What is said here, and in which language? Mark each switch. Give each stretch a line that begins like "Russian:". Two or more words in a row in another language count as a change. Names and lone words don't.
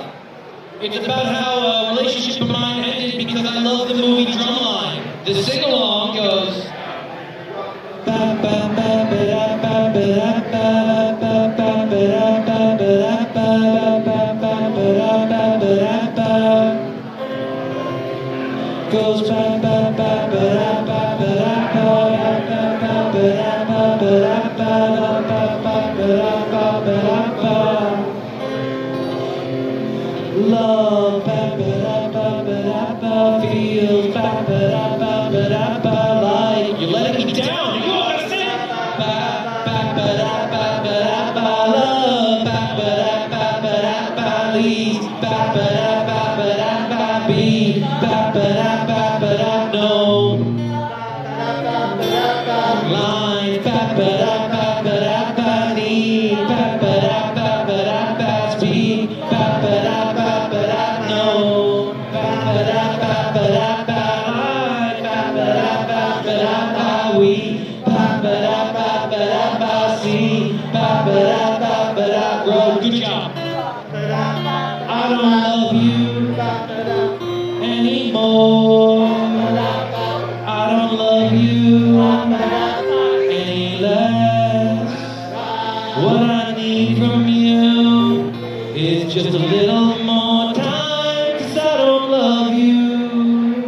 English: It's about how a relationship of mine ended because I love the movie Drumline. The sing-along goes... Goes ba ba ba ba ba ba ba ba. Love ba ba ba ba ba feels ba ba ba ba ba like you're letting me down. You understand? Ba ba ba ba ba ba love ba ba ba ba ba leaves ba ba ba ba ba be ba ba ba ba no line ba ba ba ba ba need ba ba ba ba ba speed ba ba ba ba no ba ba ba ba ba ba ba ba we ba ba ba ba ba see ba ba ba ba road. Good job. I don't love you anymore. I don't love you any less. What I need from you is just a little more time, 'cause I don't love you.